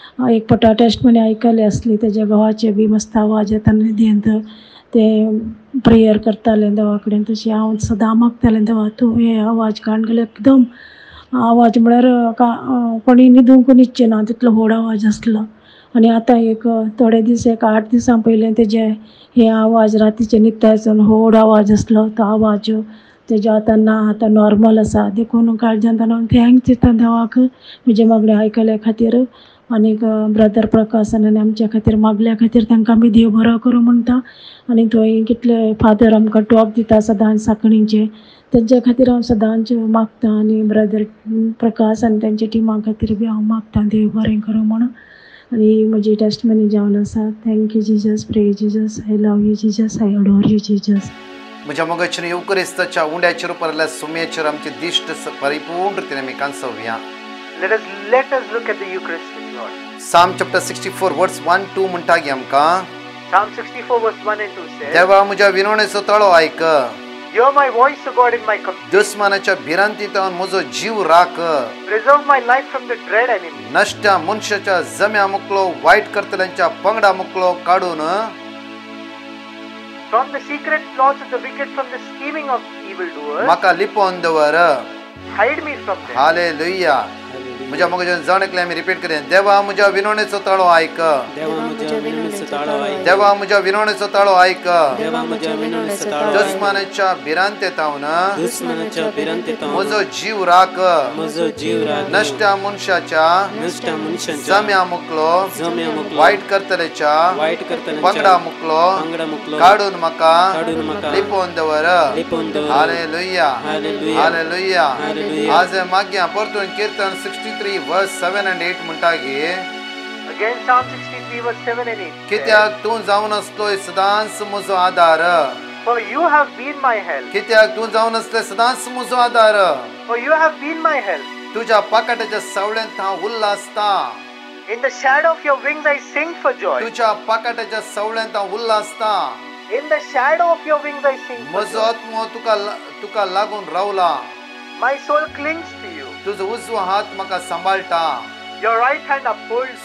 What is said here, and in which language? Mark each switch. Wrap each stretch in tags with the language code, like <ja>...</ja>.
<gom>एक पटा टेस्टमनी आयकली आसली तेज्या घोवाचे बी मस्त आवाज येता न्हिदेंत. ते प्रेयर करताले देवा कडेन. तशें हांव सदां मागतालें देवा तूं हे आवाज काडून एकदम आवाज म्हळ्यार कोणी न्हिदूंक न्हिदचें ना तितलो व्हड आवाज आसलो. आनी आतां एक थोडे दीस एक 8 दिसां पयलीं तेजे हे आवाज रातीचे न्हिदतायसन व्हड आवाज आसलो. तो आवाज तेजे आतां ना, आतां नॉर्मल आसा. देखून काळजांतल्यान हांव थँक्स दितां देवाक म्हजे मागणी आयकल्या खातीर. आनीक ब्रदर प्रकाशान आनी आमच्या खातीर मागल्या खातीर तांकां आमी देव बरो करूं म्हणटा. आनी थंय कितले फादर आमकां टॉक दिता सदांच साखणीचे तेंच्या खातीर हांव सदांच मागतां. आनी ब्रदर प्रकाश आनी तेंच्या टिमा खातीर बी हांव मागतां देव बरें करूं म्हणून. आनी म्हजी टेस्टमनी जावन आसा.</gom> <en>Thank you Jesus, praise Jesus, I love you Jesus, I adore you Jesus.</en> <gom>म्हज्या मोगाचेर युक्रिस्ताच्या उंड्याचेर उपरल्या सुमयेचेर आमचे दिश्ट परिपूर्ण रितीन आमी कांसोवया.</gom> <en>Let us look at the Eucharistic Lord. Psalm chapter 64 verse 1-2</en> <gom>म्हणटा की आमकां</gom> <en>Psalm 64 verse 1 and 2 says,</en> <gom>देवा म्हज्या विनवणेचो तळो आयक.</gom> <en>Hear my voice, O God, in my complaint.</en> <gom>दुस्मानाच्या भिरांतींतल्यान म्हजो जीव राख.</gom> <en>Preserve my life from the dread enemy.</en> <gom>नश्ट्या मनशाच्या जम्या मुकलो, वायट करतल्यांच्या पंगडा मुकलो काडून</gom> <en>From the secret plots of the wicked, from the scheming of evildoers,</en> <gom>म्हाका लिपोवन दवर.</gom> <en>hide me from them.</en> <gom>Hallelujah. म्हज्या मोगाचेर जाणेकले आमी रिपीट करेन. देवा म्हज्या विनवणेचो तळो आयक. देवा म्हज्या विनवणेचो ताळो आयक. देवा म्हज्या विनवणेचो तळो आयक. देवा म्हज्या विनवणेचो ताळो आयक. दुस्मानाच्या भिरांतेतावन दुस्मनाच्या भिरांतेतावन म्हजो जीव राख. म्हजो जीव राख. नश्ट्या मनशाच्या नश्ट्या मनशांच्या जम्या मुकलो, जम्या मुकलो, वायट करतल्याच्या वायट करतल्यांच्या पंगडा मुकलो पंगडा मुकलो काडून म्हाका लिपोवन दवर. लिपोवन दवर. हालेलुया. हालेलुया. हालेलुया. हालेलुया. आज मागया परतून कीर्तन 63</gom> <en>verse 7 and 8</en> <gom>म्हणटा की</gom> <en>Again, Psalm 63 verse 7 and 8.</en> <gom>कित्याक तूं जावन असलोय सदांच म्हजो आदार.</gom> <en>For you have been my help.</en> <gom>कित्याक तूं जावन असले सदांच म्हजो आदार.</gom> <en>For you have been my help.</en> <gom>तुझ्या पाकाटाच्या सावळ्यांत हांव उल्हासता.</gom> <en>In the shadow of your wings I sing for joy.</en> <gom>तुझ्या पाकाटाच्या सावळ्यांत हांव उल्हासता.</gom> <en>In the shadow of your wings I sing for</en> <gom>म्हजो</gom> <en>joy.</en> <gom>आत्मो तुका लागून रावला.</gom> <en>My soul clings to you.</en> <gom>तुजो उजवो हात म्हाका सांबाळटा.</gom> <en>Your right hand upholds.</en>